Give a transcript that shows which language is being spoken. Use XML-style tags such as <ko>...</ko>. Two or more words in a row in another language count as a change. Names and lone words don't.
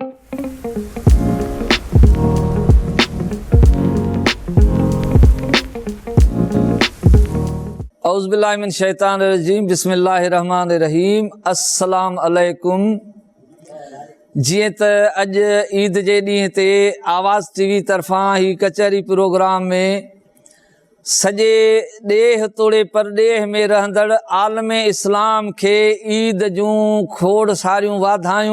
<ar>أعوذ بالله من الشيطان الرجيم بسم الله الرحمن الرحيم السلام عليكم.</ar> <sd>जिए त अज ईद जे ॾींहं ते आवाज़ टीवी तरफ़ां ही कचहरी प्रोग्राम में सॼे ॾेह तोड़े परॾेह में रहंदड़ आलम इस्लाम खे ईद जूं खोड़ सारियूं वाधायूं।</sd>